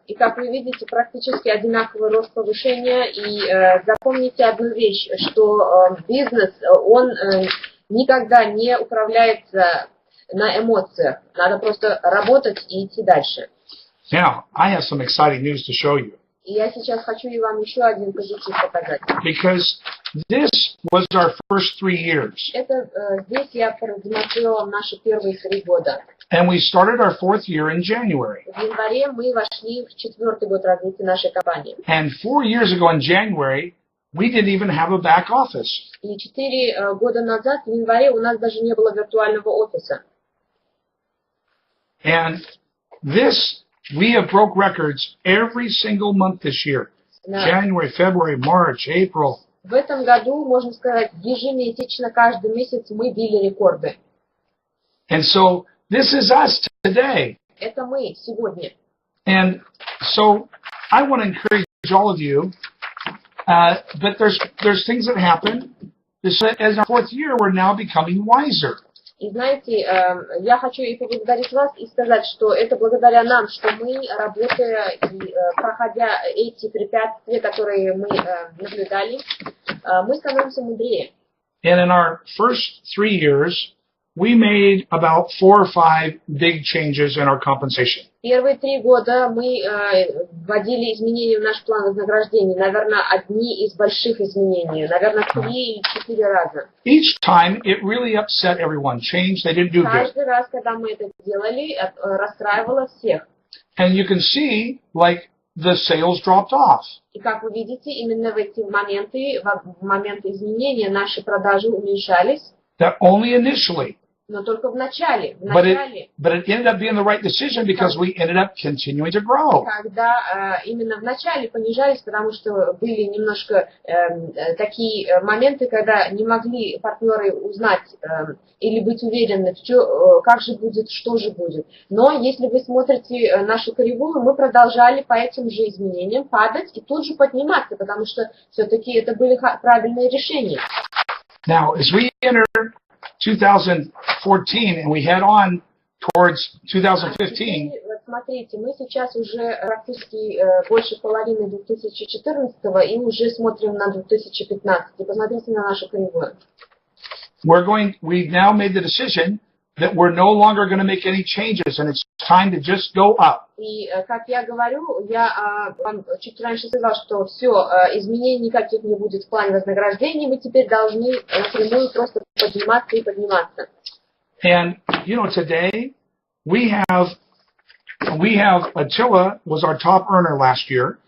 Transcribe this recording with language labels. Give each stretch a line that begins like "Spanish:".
Russian: И как вы видите, практически одинаковый рост повышения. И запомните одну вещь, что бизнес, он никогда не управляется на эмоциях. Надо просто работать и идти дальше.
English: Now, I have some exciting news to show you.
Russian: И я сейчас хочу и вам еще один позитив показать.
English: Because this was our first 3 years.
Russian: Это здесь я продемонстрировала наши первые 3 года.
English: And we started our 4th year in January.
Russian: В январе мы вошли в 4-й год развития нашей компании.
English: And 4 years ago in January, we didn't even have a back office.
Russian: И 4 года назад, в январе, у нас даже не было виртуального офиса.
English: And this, we have broke records every single month this year. January, February, March, April.
Russian: В этом году, можно сказать, ежемесячно, каждый месяц мы били рекорды.
English: And so, this is us today.
Russian: Это мы сегодня.
English: And so, I want to encourage all of you, but there's things that happen. As our 4th year, we're now becoming wiser.
Russian: И знаете, я хочу и поблагодарить вас и сказать, что это благодаря нам, что мы, работая и проходя эти препятствия, которые мы наблюдали, мы становимся мудрее.
English: And in our first 3 years, we made about 4 or 5 big changes in our compensation.
Russian: Первые 3 года мы вводили изменения в наш план вознаграждения. Наверное, одни из больших изменений. Наверное, 3 или 4 раза.
English: Each time, it really upset everyone. Change, they didn't do good.
Russian: Каждый раз, когда мы это делали, расстраивало всех.
English: And you can see, like, the sales dropped off.
Russian: И как вы видите, именно в эти моменты, в момент изменения, наши продажи уменьшались.
English: That only initially.
Russian: Но только в начале.
English: But it ended up being the right decision because we ended up continuing to grow.
Russian: Когда именно в начале понижались, потому что были немножко такие моменты, когда не могли партнеры узнать или быть уверены, как же будет, что же будет. Но если вы смотрите нашу кривую, мы продолжали по этим же изменениям падать и тут же подниматься, потому что все-таки это были правильные решения.
English: Now, as we enter 2014 and we head on towards 2015.
Russian: Вот смотрите, мы сейчас уже практически больше половины 2014 и уже смотрим на 2015. Посмотрите на нашу кривую.
English: We've now made the decision that we're no longer going to make any changes and it's time to just go up.
Russian: И как я говорю, я вам чуть раньше сказала, что все, изменений никаких не будет в плане вознаграждения, мы теперь должны напрямую просто подниматься и подниматься.
English: And, you know, today we have Attila was our top earner last year.